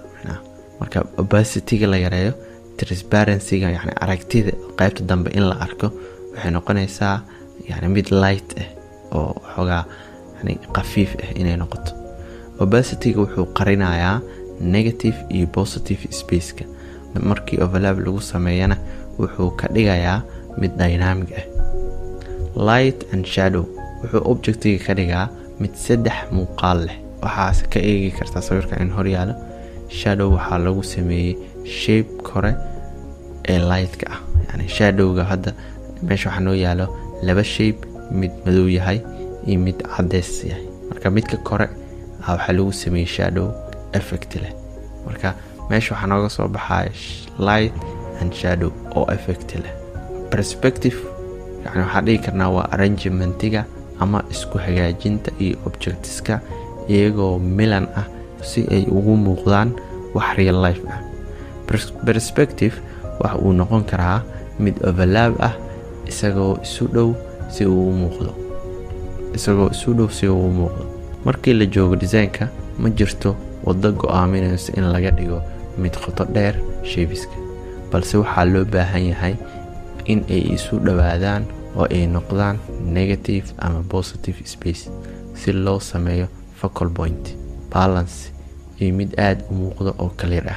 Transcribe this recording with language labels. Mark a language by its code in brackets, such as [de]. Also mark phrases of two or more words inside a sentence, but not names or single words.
[so] marka opacityga la yareeyo transparency-ga yani aragtida qaybta dambe in la arko waxay noqonaysaa yani mid light ah oo xogaa yani qafiif ah inay noqoto. Opacityga wuxuu qarinayaa negative iyo [en] positive space-ka. [so] markii overlap lagu sameeyana wuxuu ka dhigayaa mid dynamic ah. [en] Light and shadow [so] wuxuu objectiga ka dhigaa mid saddex muuqaal leh. waxaas ka eegi kartaa sawirka in hor yaalo. Shadow waxaa lagu sameeyay shape kore ee light-ka ah, yani shadowga hadda meesha waxaa noo yaalo laba shape, mid madow yahay iyo mid cadeys yahay. marka midka kore waxaa lagu sameeyay shadow effect leh. marka meesha waxaa nooga soo baxaya [en] light and shadow [so] oo effect leh. Perspective yani waxaa dhihi karnaa waa arrangementiga ama isku hagaajinta iyo objectiska iyagoo milan ah si ay ugu muuqdaan wax [en] real life [so] ah. Perspective waxa uu noqon karaa mid overlap ah isagoo isu dhow si uu u muuqdo. markii la joogo design-ka ma jirto wado go'aaminaysa in laga dhigo mid qoto dheer shaybiska, balse waxaa loo baahan yahay in ay isu dhawaadaan oo ay noqdaan negative ama [en] positive space [so] si loo sameeyo [en] focal point, [so] balance iyo mid aad u muuqdo oo clear ah.